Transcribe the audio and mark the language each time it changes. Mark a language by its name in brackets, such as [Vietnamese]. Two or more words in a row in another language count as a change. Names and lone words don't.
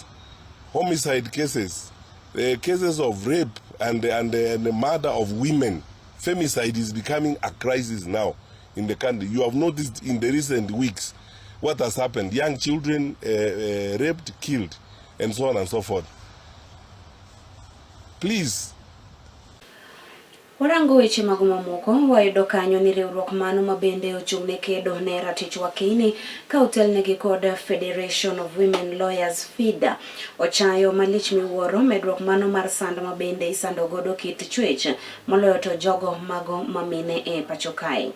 [English] Homicide cases, cases of rape and the murder of women, femicide is becoming a crisis now in the country. You have noticed in the recent weeks what has happened. Young children raped, killed, and so on and so forth. Please. [Luo (Kenya and Tanzania)] Warango weche mag mamoko wayudo kanyo ni riwruok mano mabende ochung'ne kedo ne ratich wakini ka otelnegi kod Federation of Women Lawyers FIDA ochayo malich miwuoro medruok mano mar sand mabende isando godo kit chwech moloyo to jogo mago mamine e pacho kae.